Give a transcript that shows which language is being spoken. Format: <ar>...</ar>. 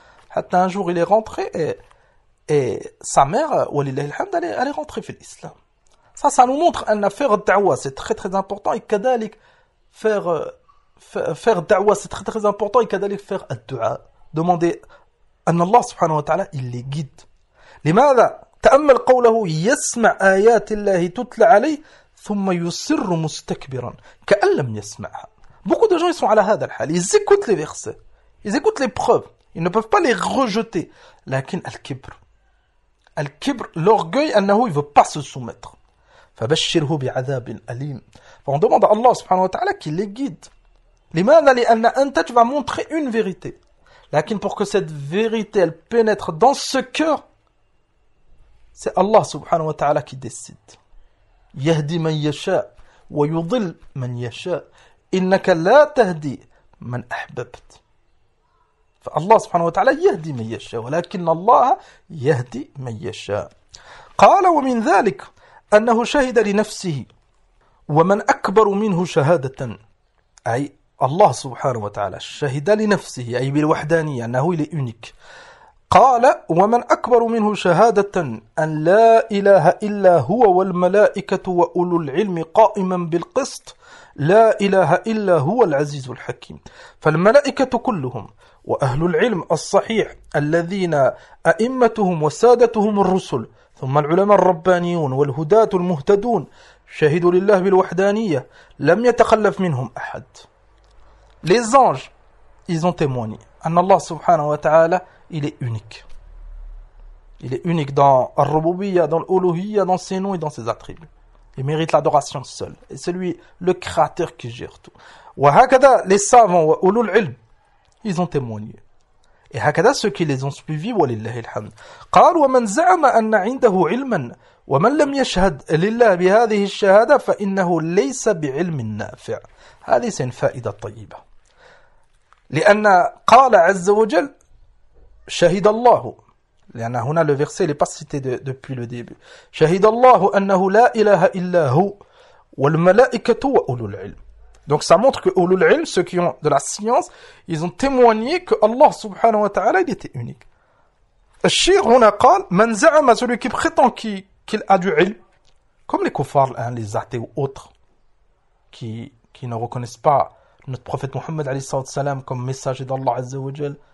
<fr>Hatta un jour, il est rentré et sa mère,</fr> <ar>walillahi alhamd,</ar> <fr>elle est rentrée</fr> <ar>fil islam.</ar> <fr>Ça, ça nous montre un affaire da'wah, c'est très très important. Et kadalik, faire da'wah, c'est très très important. Et kadalik, faire ad-du'a, demander à Allah subhanahu wa ta'ala, il les guide.</fr> <ar>لماذا تأمل قوله يسمع آيات الله تتلى عليه ثم يصر مستكبرا كأن لم يسمعها.</ar> <fr>Beaucoup de gens, ils sont à la</fr> <ar>hada al-hal.</ar> <fr>Ils écoutent les versets. Ils écoutent les preuves. Ils ne peuvent pas les rejeter.</fr> <ar>Lakin al-kibr.</ar> <fr>Al-kibr, l'orgueil, annahu, il ne veut pas se soumettre.</fr> <ar>فبشره بعذاب أليم.</ar> <fr>On demande à Allah subhanahu wa ta'ala qu'il les guide.</fr> <ar>لماذا لأن أنت</ar> <fr>tu vas montrer une vérité. Lakin pour que cette vérité elle pénètre dans ce cœur, c'est Allah subhanahu wa ta'ala qui décide.</fr> <ar>يهدي من يشاء ويضل من يشاء إنك لا تهدي من أحببت. فالله سبحانه وتعالى يهدي من يشاء ولكن الله يهدي من يشاء. قال ومن ذلك أنه شهد لنفسه ومن أكبر منه شهادة. أي الله سبحانه وتعالى شهد لنفسه أي بالوحدانية أنه إلي أونيك. قال ومن أكبر منه شهادة أن لا إله إلا هو والملائكة وأولو العلم قائما بالقسط لا إله إلا هو العزيز الحكيم. فالملائكة كلهم وأهل العلم الصحيح الذين أئمتهم وسادتهم الرسل ثم العلماء الربانيون والهداة المهتدون شهدوا لله بالوحدانية لم يتخلف منهم أحد.</ar> <fr>Les anges, ils ont témoigné</fr> <ar>أن الله سبحانه وتعالى</ar> <fr>il est unique. Il est unique dans al-Rububiyya, dans l'Uluhiyya, dans ses noms et dans ses attributs. Il mérite l'adoration seul. Et c'est lui le créateur qui gère tout. وهكذا les savants</fr> <ar>وأولو العلم,</ar> <fr>ils ont témoigné. Et هكذا ceux qui les ont suivis,</fr> <ar>ولله الحمد. قال ومن زعم أن عنده علما ومن لم يشهد لله بهذه الشهادة فإنه ليس بعلم نافع. هذه سنفائدة طيبة. لأن قال عز وجل شهد الله, لأن هنا</ar> <fr>le verset n'est pas cité depuis le début.</fr> <ar>شهد الله أنه لا إله إلا هو والملائكة وأولو العلم.</ar> <fr>Donc ça montre que Ulul Ilm, ceux qui ont de la science, ils ont témoigné que Allah subhanahu wa ta'ala il était unique. Al-Shir, on a dit, «</fr> <ar>Man za'ama,</ar> <fr>celui qui prétend qu'il a du ilm, comme les kuffars, hein, les athées ou autres, qui ne reconnaissent pas notre prophète Muhammad alayhi salam comme messager d'Allah azza wa jal,</fr>